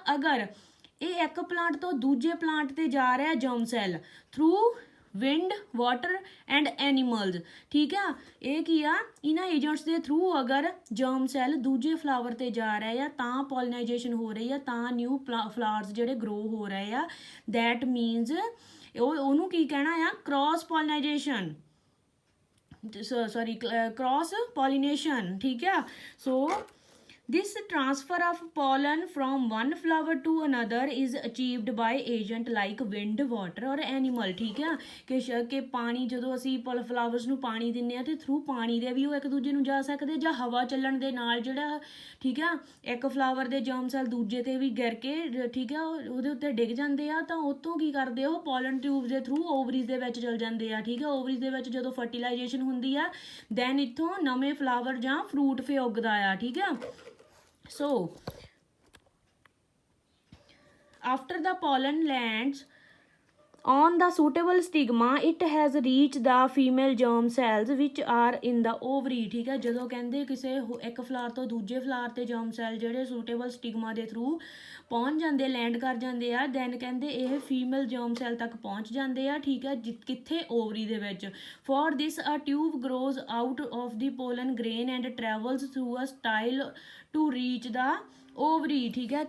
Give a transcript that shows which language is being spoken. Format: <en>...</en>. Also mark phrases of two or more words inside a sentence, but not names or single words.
<pa>ਅਗਰ ਇਹ ਇੱਕ ਪਲਾਂਟ ਤੋਂ ਦੂਜੇ ਪਲਾਂਟ ਤੇ ਜਾ ਰਿਹਾ</pa> <en>germ cell through wind, water and animals,</en> <pa>ਠੀਕ ਆ, ਇਹ ਕੀ ਆ ਇਹਨਾਂ ਏਜੰਟਸ ਦੇ ਥਰੂ ਅਗਰ</pa> <en>germ cell</en> <pa>ਦੂਜੇ ਫਲਾਵਰ ਤੇ ਜਾ ਰਹੇ ਆ ਤਾਂ ਪੋਲਿਨਾਈਜੇਸ਼ਨ ਹੋ ਰਹੀ ਆ, ਤਾਂ</pa> <en>new flowers</en> <pa>ਜਿਹੜੇ ਗਰੋ ਹੋ ਰਹੇ ਆ।</pa> <en>that means</en> <pa>ਉਹਨੂੰ ਕੀ ਕਹਿਣਾ ਆ,</pa> <en>cross pollinization, sorry cross pollination,</en> <pa>ਠੀਕ ਆ।</pa> <en>ਸੋ this transfer of pollen from one flower to another is achieved by agent like wind, water or animal,</en> <pa>ਠੀਕ ਆ, ਕਿ ਪਾਣੀ ਜਦੋਂ ਅਸੀਂ ਫਲਾਵਰਸ ਨੂੰ ਪਾਣੀ ਦਿੰਦੇ ਆ ਤੇ ਥਰੂ ਪਾਣੀ ਦੇ ਵੀ ਉਹ ਇੱਕ ਦੂਜੇ ਨੂੰ ਜਾ ਸਕਦੇ, ਜਾਂ ਹਵਾ ਚੱਲਣ ਦੇ ਨਾਲ ਜਿਹੜਾ, ਠੀਕ ਆ, ਇੱਕ ਫਲਾਵਰ ਦੇ</pa> <en>germ cell</en> <pa>ਦੂਜੇ ਤੇ ਵੀ ਗਿਰ ਕੇ, ਠੀਕ ਆ, ਉਹਦੇ ਉੱਤੇ ਡਿੱਗ ਜਾਂਦੇ ਆ, ਤਾਂ ਉਤੋਂ ਕੀ ਕਰਦੇ ਉਹ</pa> <en>pollen tube</en> <pa>ਦੇ ਥਰੂ ਓਵਰੀਜ਼ ਦੇ ਵਿੱਚ ਚਲ ਜਾਂਦੇ ਆ, ਠੀਕ ਆ। ਓਵਰੀਜ਼ ਦੇ ਵਿੱਚ ਜਦੋਂ ਫਰਟੀਲਾਈਜੇਸ਼ਨ ਹੁੰਦੀ ਆ ਦੈਨ ਇੱਥੋਂ ਨਵੇਂ ਫਲਾਵਰ ਜਾਂ ਫਰੂਟ ਫੇ ਉੱਗਦਾ ਆ, ਠੀਕ ਆ।</pa> <en>So after the pollen lands on the suitable stigma, it has reached the female germ cells which are in the ovary,</en> <pa>ਠੀਕ ਹੈ। ਜਦੋਂ ਕਹਿੰਦੇ ਕਿਸੇ ਇੱਕ ਫਲਾਰ ਤੋਂ ਦੂਜੇ ਫਲਾਰ ਤੇ</pa> <en>germ cell</en> <pa>ਜਿਹੜੇ</pa> <en>suitable stigma</en> <pa>ਦੇ ਥਰੂ ਪਹੁੰਚ ਜਾਂਦੇ, ਲੈਂਡ ਕਰ ਜਾਂਦੇ ਆ, ਦੈਨ ਕਹਿੰਦੇ ਇਹ</pa> <en>female germ cell</en> <pa>ਤੱਕ ਪਹੁੰਚ ਜਾਂਦੇ ਆ, ਠੀਕ ਹੈ, ਕਿੱਥੇ, ਓਵਰੀ ਦੇ ਵਿੱਚ।</pa> <en>for this a tube grows out of the pollen grain and travels through a style to reach the ovary,</en> <pa>ਠੀਕ ਹੈ।</pa>